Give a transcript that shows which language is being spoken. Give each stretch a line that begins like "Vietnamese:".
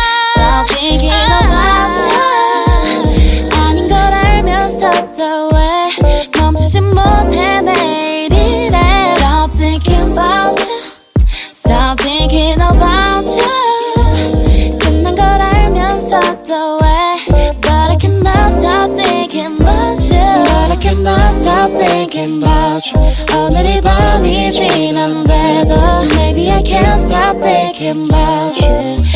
English: Stop thinking about you.
Korean: 아닌 걸 알면서도 왜 멈추지 못해 매일 이래.
English: Stop thinking about you, stop thinking about you.
Korean: 끝난 걸 알면서도 왜
English: But I cannot stop thinking about you. But I cannot stop thinking about you.
Korean: 오늘 이 밤이 지난데도
English: Maybe I can't stop thinking about you.